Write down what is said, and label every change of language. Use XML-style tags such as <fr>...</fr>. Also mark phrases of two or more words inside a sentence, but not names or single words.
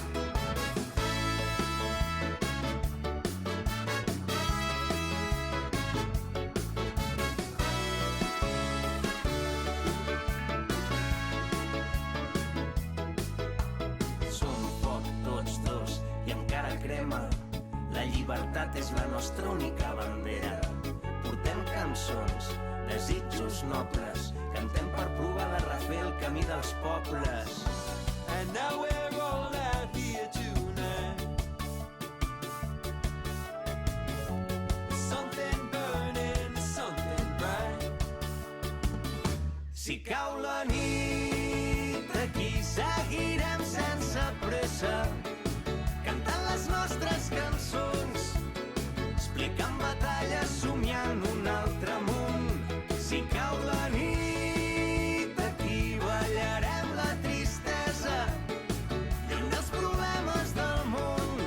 <ca>Som foc tots dos i encara crema. La llibertat és la nostra única bandera. Portem cançons, desitjos nobles. Cantem per provar de refer el camí dels pobles.</ca> <en>And now we're all out here tonight. There's something burning, there's something bright.</en> <ca>Si cau la nit, aquí seguirem sense pressa, cantant les nostres cançons, explicant batalles, somiant un altre món. Si cau la nit, aquí ballarem la tristesa, lluny dels problemes del món.</ca>